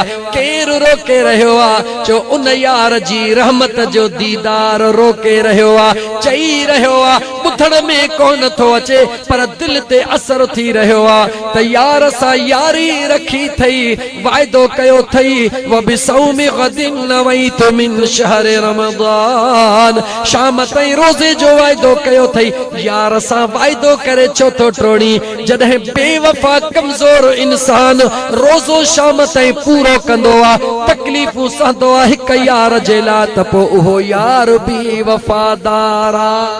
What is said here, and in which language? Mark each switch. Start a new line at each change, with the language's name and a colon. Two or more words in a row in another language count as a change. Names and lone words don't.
Sindhi: केरु रोके रहियो आ, जो उन यार जी रहमत जो दीदार रोके रहियो आ। चई रहियो आ, ॿुधण में कोन थो अचे पर दिल ते असर थी रहियो आ, त यार सां यारी रखी थई, वाइदो कयो थई,
Arabic: وبصوم غد نويت من شهر رمضان,
Sindhi: शाम ताईं रोज़े जो वाइदो कयो थई, यार सां वाइदो करे छो थो टोड़ी। जॾहिं बेवफा कमज़ोर इंसान रोज़ो शाम ताईं पूरो कंदो आ, तकलीफ़ूं सहंदो आ हिक यार जे लाइ, त पोइ उहो यार बि वफ़ादार आ।